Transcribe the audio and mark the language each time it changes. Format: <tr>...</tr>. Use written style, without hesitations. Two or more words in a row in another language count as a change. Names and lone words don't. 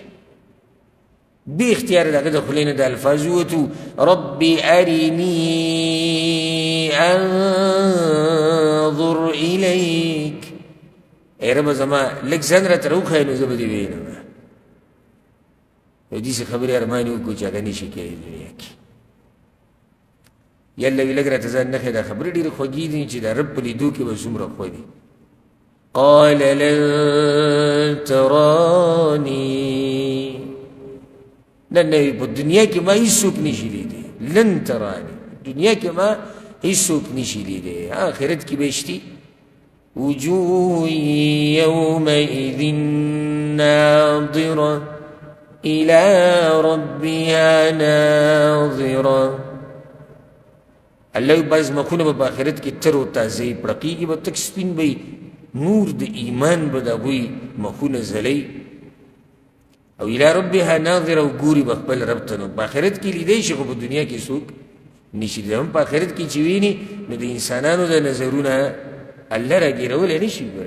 <ps>بې اختیاره د هغه د خولې نه د الفاظ ووتو</ps> <ar>رب ارني انظر الیک.</ar> <ps>ای ربه زما لږ ځان راته راوښیه نو زه به دې وینم. نو داسې خبرې ارمان یې وکړو چې هغه نشي کېدی دنیا کې. یا الله وي لږ راته ځان نه ښیه دا خبرې ډېرې خوږې دي چې د رب په لیدو کې به څومره خوږ دي.</ps> <ar>قال لن تراني.</ar> <ps>نن په دنیا کې ما هیڅوک نشي لیدی.</ps> <ar>لن تراني</ar> <ps>دنیا کې ما هیڅوک نشي لیدی. آخرت کې به شتي</ps> <ar>وجوه يومئذ ناظرة إلى ربها ناظرة.</ar> <ps>الله بعض مخونه به په آخرت کې تر و تازه پړقېږي به تک سپین به نور د ایمان به د هغوی مخونه ځلوي. او</ps> <ar>الى ربها ناظره</ar> <ps>او ګوري به خپل رب ته. نو په آخرت کې لیدی شي خو په دنیا کې څوک نشي لیدی. هم په آخرت کې چې ویني نو د انسانانو د نظرونه الله راګیرولی نشي ګوره.</ps>